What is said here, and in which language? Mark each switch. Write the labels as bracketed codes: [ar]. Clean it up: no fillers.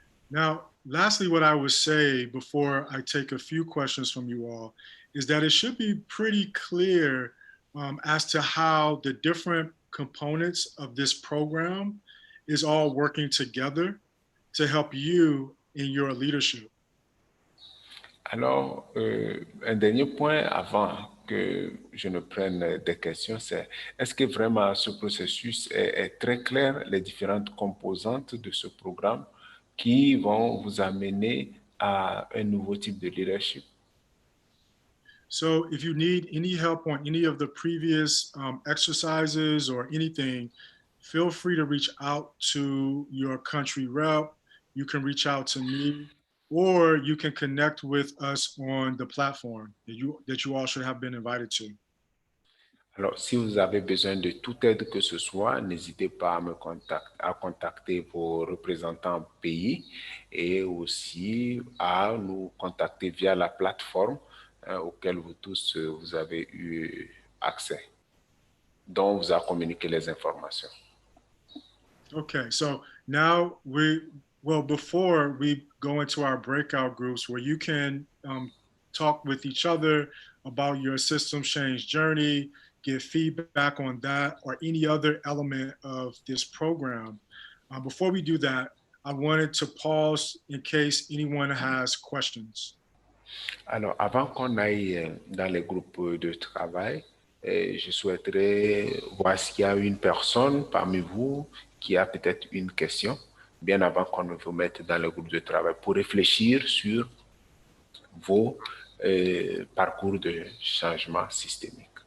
[en] Now, lastly, what I would say before I take a few questions from you all is that it should be pretty clear as to how the different components of this program is all working together to help you in your leadership. [fr] Alors, un dernier point avant que je ne prenne des questions, c'est est-ce que vraiment ce processus est très clair, les différentes composantes de ce programme qui vont vous amener à un nouveau type de leadership? [en] So if you need any help on any of the previous exercises or anything, feel free to reach out to your country rep. You can reach out to me, or you can connect with us on the platform that you all should have been invited to. [fr] Alors, si vous avez besoin de toute aide que ce soit, n'hésitez pas à contacter vos représentants pays et aussi à nous contacter via la plateforme auquel vous tous vous avez eu accès, dont vous a communiqué les informations. [en] Okay, so now before we go into our breakout groups where you can talk with each other about your system change journey, get feedback on that or any other element of this program. Before we do that, I wanted to pause in case anyone has questions. [fr] Alors, avant qu'on aille dans les groupes de travail, Et je souhaiterais voir s'il y a une personne parmi vous qui a peut-être une question, bien avant qu'on ne vous mette dans le groupe de travail, pour réfléchir sur vos parcours de changement systémique.